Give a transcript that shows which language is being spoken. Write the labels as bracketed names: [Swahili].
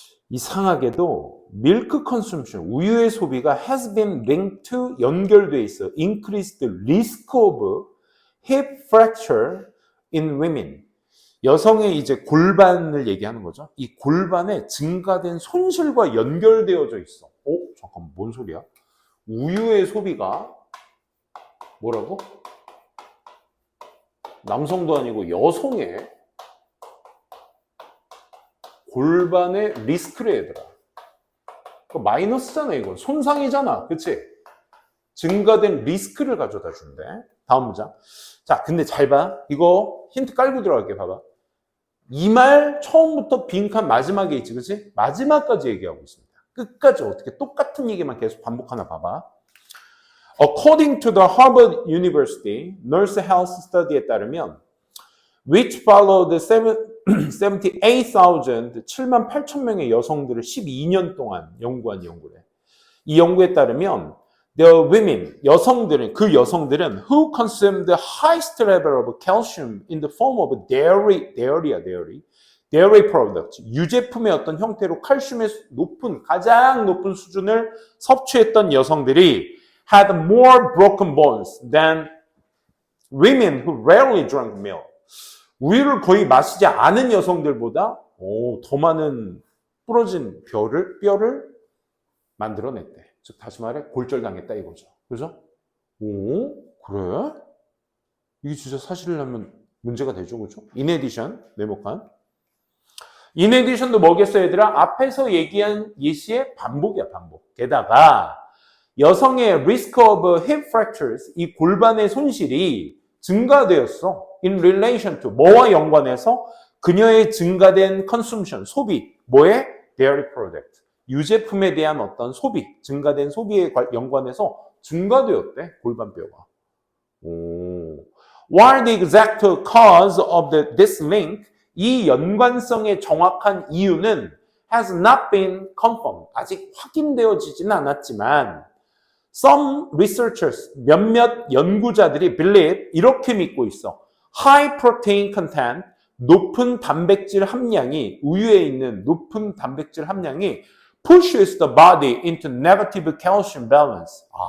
[Korean] 이상하게도 [English] milk consumption, [Korean] 우유의 소비가 [English] has been linked to, [Korean] 연결돼 있어. [English] increased risk of hip fracture in women. [Korean] 여성의 이제 골반을 얘기하는 거죠. 이 골반에 증가된 손실과 연결되어져 있어. 잠깐만, 뭔 소리야? 우유의 소비가 뭐라고? 남성도 아니고 여성의 골반의 리스크래, 얘들아. 마이너스잖아, 이건. 손상이잖아. 그치? 증가된 리스크를 가져다 준대. 다음 문장. 자, 근데 잘 봐. 이거 힌트 깔고 들어갈게. 봐봐. 이 말 처음부터 빈칸 마지막에 있지, 그치? 마지막까지 얘기하고 있습니다. 끝까지 어떻게 똑같은 얘기만 계속 반복하나 봐봐. [English] According to the Harvard University Nurse Health Study [Korean] 에 따르면 [English] which followed 78,000, [Korean] 7만 8천 명의 여성들을 12년 동안 연구한 연구래. [English] 이 연구에 따르면 the women, [Korean] 그 여성들은 [English] who consumed the highest level of calcium in the form of dairy products, [Korean] 유제품의 어떤 형태로 칼슘의 가장 높은 수준을 섭취했던 여성들이 [English] had more broken bones than women who rarely drank milk. [Korean] 우유를 거의 마시지 않은 여성들보다 더 많은 부러진 뼈를 만들어냈대. 즉 다시 말해 골절당했다 이거죠. 그죠? 그래? 이게 진짜 사실이라면 문제가 되죠. 그죠? [English] In addition, [Korean] 네모칸. In addition도 뭐겠어, 얘들아? 앞에서 얘기한 예시의 반복이야, 반복. 게다가 여성의 [English] risk of hip fractures, [Korean] 이 골반의 손실이 증가되었어. [English] In relation to, [Korean] 뭐와 연관해서? 그녀의 증가된 [English] consumption, [Korean] 소비. 뭐에? [English] Dairy product. [Korean] 유제품에 대한 어떤 소비, 증가된 소비에 연관해서 증가되었대, 골반뼈가. [English] While the exact cause of this link, [Korean] 이 연관성의 정확한 이유는 [English] has not been confirmed. [Korean] 아직 확인되어지지는 않았지만 [English] some researchers, [Korean] 몇몇 연구자들이 [English] believe, [Korean] 이렇게 믿고 있어. [English] High protein content, [Korean] 높은 단백질 함량이, 우유에 있는 높은 단백질 함량이 [English] pushes the body into negative calcium balance.